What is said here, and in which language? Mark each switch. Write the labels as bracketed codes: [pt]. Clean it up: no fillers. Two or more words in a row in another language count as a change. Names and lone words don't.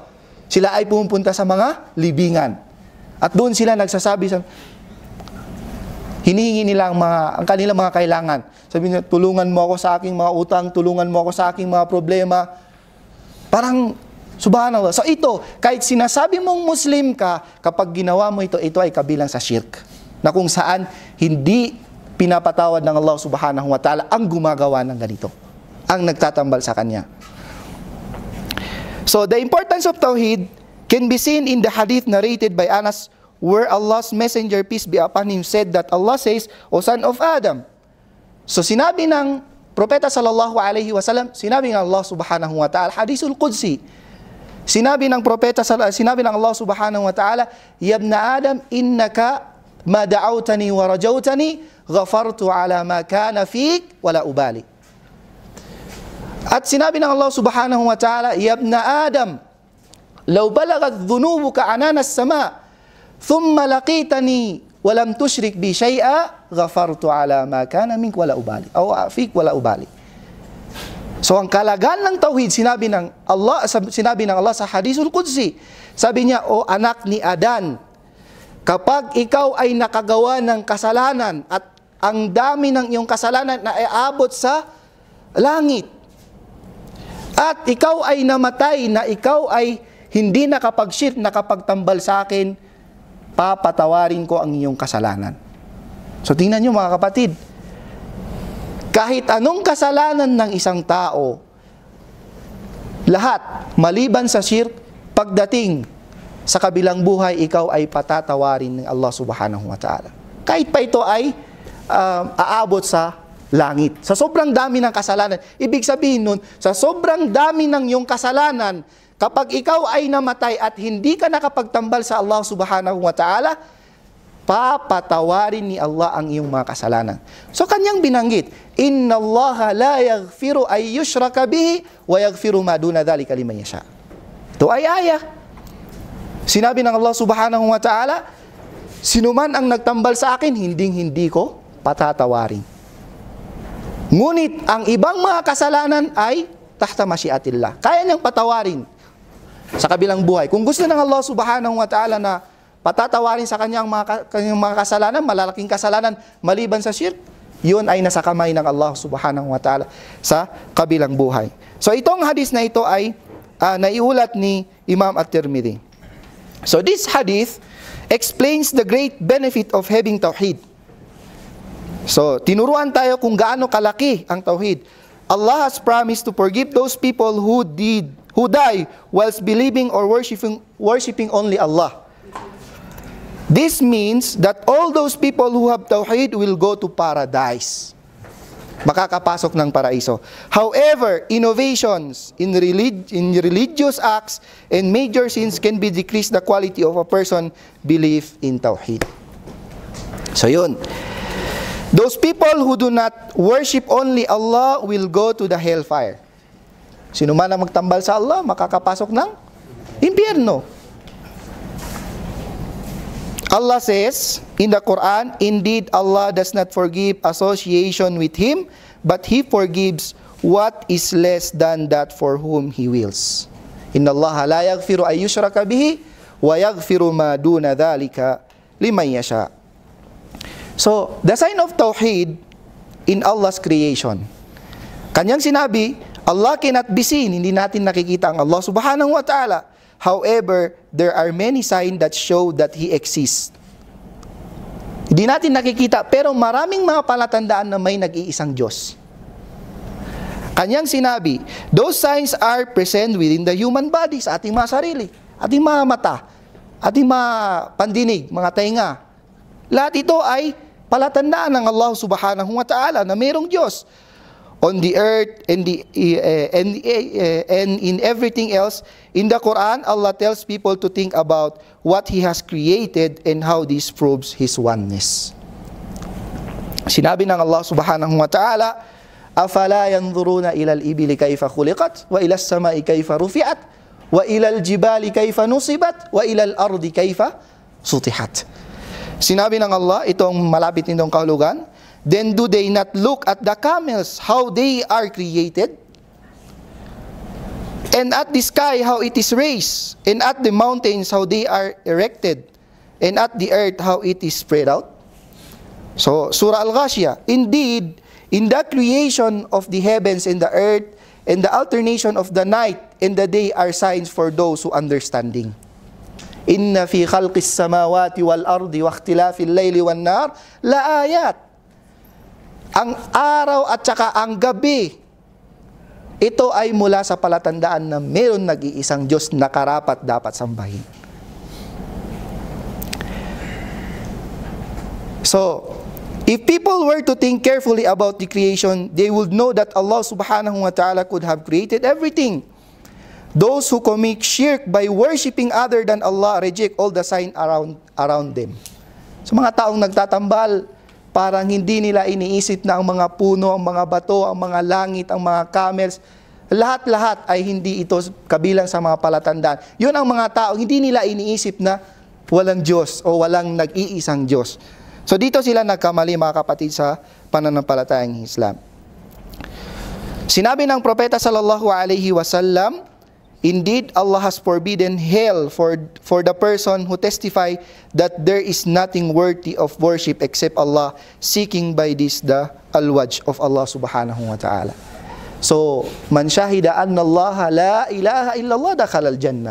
[tl] Sila ay pumunta sa mga libingan. At doon sila nagsasabi hinihingi nila ang kanilang mga kailangan. Sabi niya, tulungan mo ako sa aking mga utang, tulungan mo ako sa aking mga problema. Parang, subhanallah. So ito, kahit sinasabi mong Muslim ka, kapag ginawa mo ito ay kabilang sa shirk. Na kung saan, hindi pinapatawad ng Allah [ar] سبحانه وتعالى [tl] ang gumagawa ng ganito. Ang nagtatambal sa Kanya. [en] So, the importance of Tawheed can be seen in the hadith narrated by Anas, where Allah's messenger, peace be upon him, said that Allah says, O son of Adam. [tl] So sinabi ng Propeta [ar] صلى الله عليه وسلم, [tl] sinabi ng Allah [ar] سبحانه وتعالى, الحديث القدسي, [tl] sinabi ng [ar] الله سبحانه وتعالى يا ابن آدم إنك ما دعوتني ورجوتني غفرت على ما كان فيك ولا أبالي. [tl] At sinabi ng [ar] الله سبحانه وتعالى يا ابن آدم لو بلغت ذنوبك عنان السماء ثم لقيتني ولم تشرك بي شيئا غفرت على ما كان منك ولا أبالي أو فيك ولا أبالي aw afik wala ubali. [tl] So ang kalagan ng tauhid sinabi ng Allah sa [ar] الحديث القدسي. [tl] Sabi niya, o anak ni Adan, kapag ikaw ay nakagawa ng kasalanan at ang dami ng iyong kasalanan na aabot sa langit, at ikaw ay namatay na ikaw ay hindi nakapag-shirk, nakapagtambal sa akin, papatawarin ko ang iyong kasalanan. So tingnan nyo mga kapatid, kahit anong kasalanan ng isang tao, lahat, maliban sa shirk, pagdating sa kabilang buhay, ikaw ay patatawarin ng Allah [ar] سبحانه وتعالى. [tl] Kahit pa ito ay aabot sa langit. Sa sobrang dami ng kasalanan, ibig sabihin nun, sa sobrang dami ng iyong kasalanan, kapag ikaw ay namatay at hindi ka nakapagtambal sa Allah [ar] سبحانه وتعالى, [tl] papatawarin ni Allah ang iyong mga kasalanan. So kanyang binanggit, [ar] إن الله لا يغفر أن يشرك به ويغفر ما دون ذلك لمن يشاء. [tl] Ito ay ayah. Sinabi ng Allah [ar] سبحانه وتعالى, [tl] sino man ang nagtambal sa akin, hindi ko patatawarin. Ngunit ang ibang mga kasalanan ay [ar] تحت مشيئة الله. [tl] Kaya niyang patawarin sa kabilang buhay. Kung gusto ng Allah [ar] سبحانه وتعالى [tl] na patatawarin sa kanyang mga kasalanan, malalaking kasalanan, maliban sa shirk, yun ay nasa kamay ng Allah [ar] سبحانه وتعالى [tl] sa kabilang buhay. So itong hadith na ito ay naiulat ni Imam At-Tirmidhi. [en] So this hadith explains the great benefit of having tawhid. [tl] So tinuruan tayo kung gaano kalaki ang tawhid. [en] Allah has promised to forgive those people who die whilst believing or worshiping only Allah. This means that all those people who have tawhid will go to paradise. [tl] Makakapasok ng paraiso. [en] However, innovations in religious acts and major sins can be decrease the quality of a person belief in tawhid. [tl] So yun. [en] Those people who do not worship only Allah will go to the hellfire. [tl] Sino man ang magtambal sa Allah, makakapasok ng impyerno. [en] Allah says in the Quran, indeed Allah does not forgive association with Him, but He forgives what is less than that for whom He wills. [ar] إن الله لا يغفر أن يشرك به ويغفر ما دون ذلك لمن يشاء. [en] So, the sign of Tawheed in Allah's creation. [tl] Kanyang sinabi, [en] Allah cannot be seen, [tl] hindi natin nakikita ang Allah [ar] سبحانه وتعالى. [en] However, there are many signs that show that He exists. [tl] Hindi natin nakikita, pero maraming mga palatandaan na may nag-iisang Diyos. Kanyang sinabi, [en] those signs are present within the human body, [tl] sa ating mga sarili, ating mga mata, ating mga pandinig, mga tainga. Lahat ito ay palatandaan ng Allah [ar] سبحانه وتعالى [tl] na mayroong Diyos. [en] On the earth and in everything else, in the Quran, Allah tells people to think about what He has created and how this proves His oneness. [tl] Sinabi ng [ar] الله سبحانه وتعالى, أَفَلَا يَنْظُرُونَ إِلَى الْإِبِلِ كَيْفَ خُلِقَتْ وَإِلَى السَّمَاءِ كَيْفَ رُفِعَتْ وَإِلَى الْجِبَالِ كَيْفَ نُصِبَتْ وَإِلَى الْأَرْضِ كَيْفَ سُطِحَتْ. [tl] Sinabi ng Allah, itong malapit nitong kahulugan, [en] then do they not look at the camels, how they are created? And at the sky, how it is raised? And at the mountains, how they are erected? And at the earth, how it is spread out? So, Surah Al-Ghashiyah, indeed, in the creation of the heavens and the earth, and the alternation of the night and the day are signs for those who understanding. [ar] إن في خلق السماوات والأرض واختلاف الليل والنهار لآيات. [tl] Ang araw at saka ang gabi, ito ay mula sa palatandaan na mayroon nag-iisang Diyos na karapat dapat sambahin. [en] So, if people were to think carefully about the creation, they would know that Allah [ar] سبحانه وتعالى [en] could have created everything. Those who commit shirk by worshiping other than Allah reject all the sign around them. [tl] So mga taong nagtatambal, parang hindi nila iniisip na ang mga puno, ang mga bato, ang mga langit, ang mga camels, lahat-lahat ay hindi ito kabilang sa mga palatandaan. Yun ang mga tao, hindi nila iniisip na walang Diyos o walang nag-iisang Diyos. So dito sila nagkamali mga kapatid sa pananampalatayang Islam. Sinabi ng propeta [ar] صلى الله عليه وسلم, [en] indeed, Allah has forbidden hell for the person who testify that there is nothing worthy of worship except Allah, seeking by this the al-wajh of Allah [ar] سبحانه وتعالى. So, من شهد أن الله لا إله إلا الله دخل الجنة.